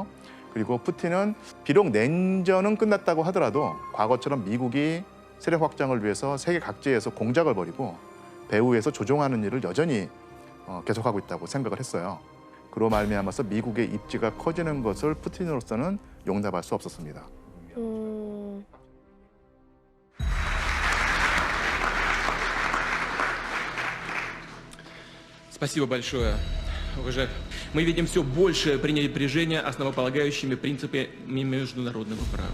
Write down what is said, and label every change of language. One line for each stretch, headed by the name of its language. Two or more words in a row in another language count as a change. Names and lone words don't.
Korean: 그리고 푸틴은 비록 냉전은 끝났다고 하더라도 과거처럼 미국이 세력 확장을 위해서 세계 각지에서 공작을 벌이고 배후에서 조종하는 일을 여전히 계속하고 있다고 생각을 했어요. 그로 말미암아서 미국의 입지가 커지는 것을 푸틴으로서는 용납할 수 없었습니다.
Russian: Спасибо большое. Уже мы видим все большее пренебрежение основополагающими принципами международного права.